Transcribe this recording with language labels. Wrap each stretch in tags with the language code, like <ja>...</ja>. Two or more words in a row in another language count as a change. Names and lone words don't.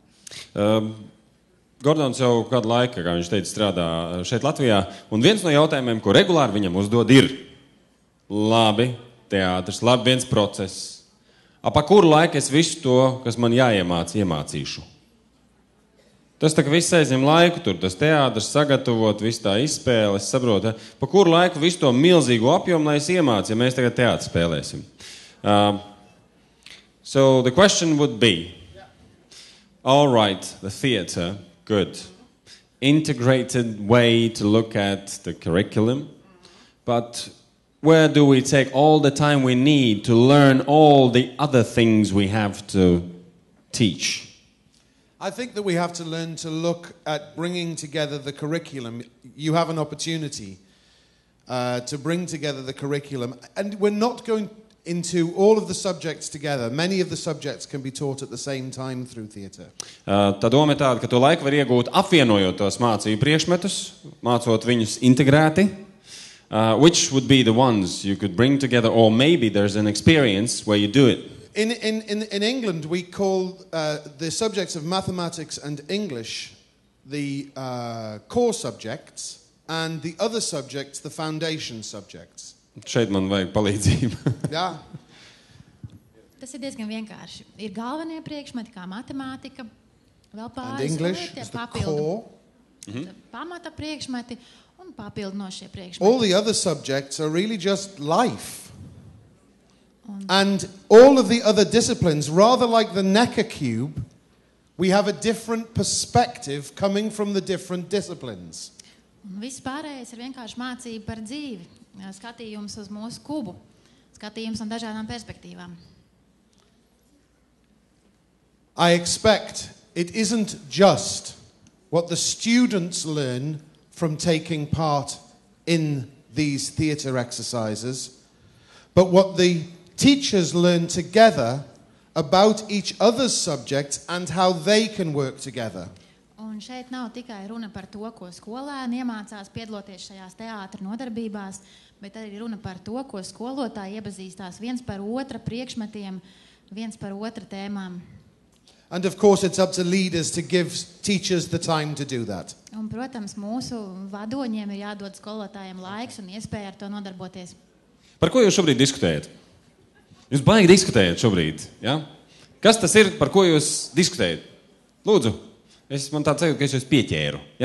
<lv>Gordons jau kādu laiku, kā viņš teica, strādā šeit Latvijā, un viens no jautājumiem, ko regulāri viņam uzdod, ir labi teātris, labi viens process. Pa kuru laiku es visu to, kas man jāiemāc, iemācīšu? Tas tā, ka viss aizņem laiku tur, tas teātris sagatavot, visu tā izspēle, es saprotu, pa kuru laiku visu to milzīgo apjomu, lai es iemācu, ja mēs tagad teātri spēlēsim.</lv> <en>So the question would be, all right, the theatre, good. Integrated way to look at the curriculum, but where do we take all the time we need to learn all the other things we have to teach? I think that we have to learn to look at bringing together the curriculum. You have an opportunity to bring together the curriculum. And we're not going into all of the subjects together. Many of the subjects can be taught at the same time through theatre.</en> <lv>Tā doma ir tāda, ka to laiku var iegūt apvienojot tos mācību priekšmetus, mācot viņus integrēti.</lv> <en>Which would be the ones you could bring together, or maybe there's an experience where you do it. In England, we call the subjects of mathematics and English the core subjects, and the other subjects the foundation subjects.</en> <lv>Šeit man vajag palīdzību. Jā. Tas ir diezgan vienkārši. Ir galvenie priekšmeti, kā matemātika, vēl pāris</lv> <en>And English is the core.</en> <lv>Pamata priekšmeti un papildinošie priekšmeti.</lv> <en>All the other subjects are really just life. And all of the other disciplines, rather like the Necker cube, we have a different perspective coming from the different disciplines.</en> <lv>Un viss pārējais ir vienkārši mācība par dzīvi, skatījums uz mūsu kubu, skatījums no dažādām perspektīvām.</lv> <en>I expect it isn't just what the students learn from taking part in these theatre exercises, but what the teachers learn together about each other's subjects and how they can work together.</en> <lv>Un šeit nav tikai runa par to, ko skolēni iemācās piedaloties šajās teātra nodarbībās, bet arī runa par to, ko skolotāji iepazīstās viens par otra priekšmetiem, viens par otra tēmām.</lv> <en>And of course it's up to leaders to give teachers the time to do that.</en> <lv>Un, protams, mūsu vadoņiem ir jādod skolotājiem laiks un iespēja ar to nodarboties. Par ko jūs šobrīd diskutējat? Jūs baigi diskutējat šobrīd, ja? Kas tas ir, par ko jūs diskutējat? Lūdzu, man tāds sajūta, ka es jūs pieķēru, ja?</lv>